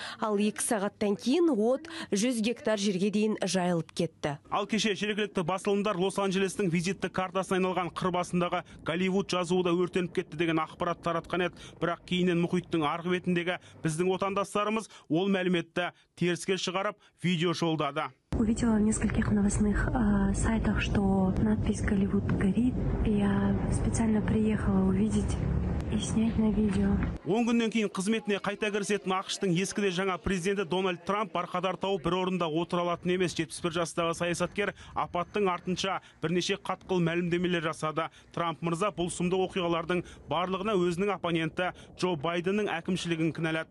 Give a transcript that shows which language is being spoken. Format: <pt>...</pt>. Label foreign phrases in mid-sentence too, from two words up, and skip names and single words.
<kk>Ал 2 сағаттан кейін от 100 гектар жерге дейін жайылып кетті. Ал кеше жергілікті басылымдар Лос-Анджелестің визитті картасына айналған қыр басындағы Голливуд жазуы да өртеніп кетті деген ақпарат таратқан еді. Бірақ кейіннен мұхиттың арғы бетіндегі біздің отандастарымыз ол мәліметті теріске шығарып видео жолдады.</kk> <ru>Увидела в нескольких новостных сайтах, что надпись «Голливуд горит». Я специально приехала увидеть и снять на видео.</ru> <kk>10 күннен кейін қызметіне қайта кірісетін ақштың ескіде жаңа президенті Дональд Трамп барқадар тауып бір орында отыра алатын емес. 71 жастағы саясаткер апаттың артынша бірнеше қатқыл мәлімдемелер жасады. Трамп мырза бұл сұмдық оқиғалардың барлығына өзінің оппоненті Джо Байденнің әкімшілігін кінәлады.</kk>